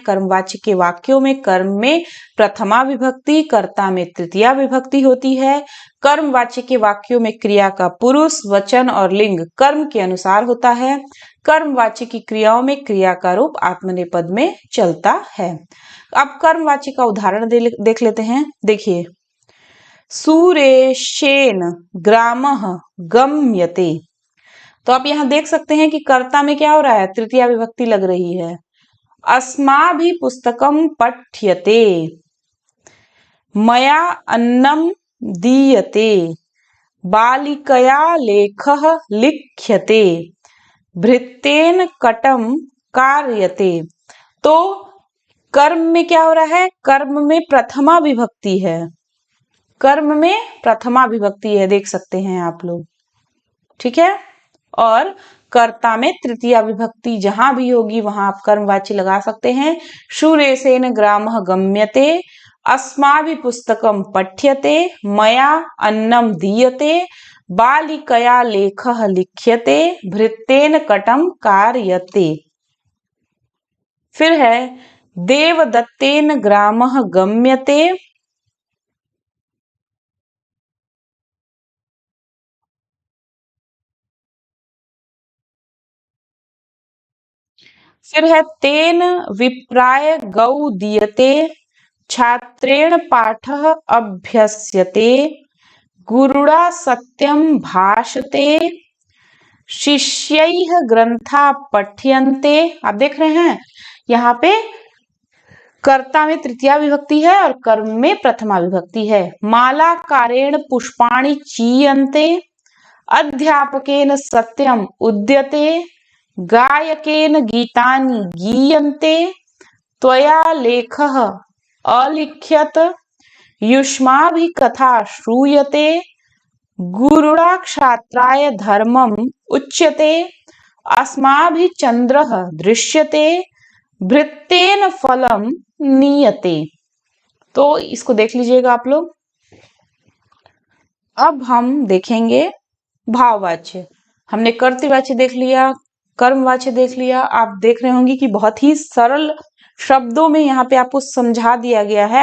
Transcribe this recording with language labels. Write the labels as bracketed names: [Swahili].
[Hindi] कर्मवाच्य के वाक्यों में कर्म में प्रथमा विभक्ति, कर्ता में तृतीया विभक्ति होती है। कर्मवाच्य के वाक्यों में क्रिया का पुरुष, वचन और लिंग कर्म के अनुसार होता है। कर्मवाच्य की क्रियाओं में क्रिया का रूप आत्मनेपद में चलता है। अब कर्मवाच्य का उदाहरण देख लेते हैं। देखिए, [Sanskrit] सुरेशेन ग्रामः गम्यते। [Hindi] तो आप यहां देख सकते हैं कि कर्ता में क्या हो रहा है, तृतीया विभक्ति लग रही है। [Sanskrit] अस्माभिः पुस्तकं पठ्यते, मया अन्नं दीयते, बालिकया लेखः लिख्यते, भृत्येन कटं कार्यते। [Hindi] तो कर्म में क्या हो रहा है, कर्म में प्रथमा विभक्ति है। कर्म में प्रथमा विभक्ति है, देख सकते हैं आप लोग, ठीक है। और कर्ता में तृतीया विभक्ति जहां भी होगी वहां आप कर्मवाच्य लगा सकते हैं। [Sanskrit] शूरेशेन ग्रामः गम्यते, अस्माभिः पुस्तकं पठ्यते, मया अन्नं दीयते, बालिकया लेखः लिख्यते, भृत्येन कटं कार्यते। [Hindi] फिर है [Sanskrit] देवदत्तेन ग्रामः गम्यते, फिर है तेन विप्राय गौ दीयते, छात्रेण पाठः अभ्यस्यते, गुरुणा सत्यं भाषते, शिष्यैः ग्रंथा पठ्यन्ते। [Hindi] आप देख रहे हैं यहाँ पे कर्ता में तृतीया विभक्ति है और कर्म में प्रथमा विभक्ति है। [Sanskrit] मालाकारेण पुष्पाणि चीयन्ते, अध्यापकेन सत्यम उद्यते, गायकेन गीतानि गीयन्ते, त्वया लेखः अलिख्यत, युष्माभिः कथा श्रूयते, गुरुणा क्षात्राय धर्मम् उच्यते, अस्माभिः चन्द्रः दृश्यते, भृत्येन फलम नीयते। [Hindi] तो इसको देख लीजिएगा आप लोग। अब हम देखेंगे भाववाच्य। हमने कर्तृवाच्य देख लिया, कर्मवाच्य देख लिया। आप देख रहे होंगे कि बहुत ही सरल शब्दों में यहाँ पे आपको समझा दिया गया है।